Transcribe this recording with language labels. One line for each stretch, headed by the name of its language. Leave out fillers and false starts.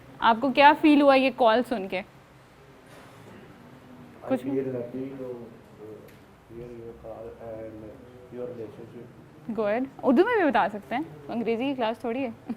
Urdu: آپ کو کیا فیل ہوا یہ کال سن کے؟
English: I feel happy to hear your call and your relationship.
Urdu: Good. Urdu میں بھی بتا سکتے ہیں, انگریزی کی کلاس تھوڑی ہے.